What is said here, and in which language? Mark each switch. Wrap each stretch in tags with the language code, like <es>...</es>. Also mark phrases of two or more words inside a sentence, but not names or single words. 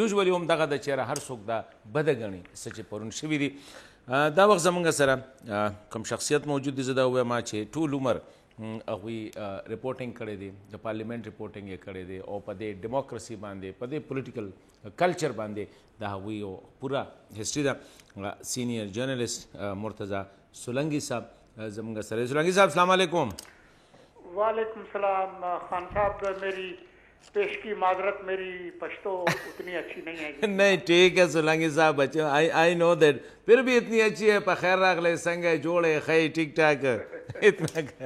<ps>یوزولي هم دغه د چېرې هر څوک دا بده ګڼي څه چې پرون شوي دي. دا وخت زمونږ سره کوم شخصیت موجود دی زه دا ووایم چې ټول عمر هغوی رپورټینګ کړی دی د پارلیمنټ رپورټینګ یې کړی دی او په دې ډیموکراسي باندې په دې</ps> <en>political culture</en> <ps>باندې د هغوی یو پوره هسټري ده.</ps> <en>senior journalist</en> <ps>مرتضی سولنگی صاحب زمونږ سره. سولنگی صاحب السلام علیکم. وعلیکم السلام خان صاحب.</ps> <ur>میری پیش کی معذرت میری پشتو اتنی اچھی نہیں ہے. نہیں ٹھیک ہے سولنگی صاحب بچے</ur> <en>I know that</en> <ur>پھر بھی اتنی اچھی ہے</ur> <ps>بخیر راغلے سنگے جوڑے خی</ps> <ur>ٹھیک ٹھاک اتنا.</ur>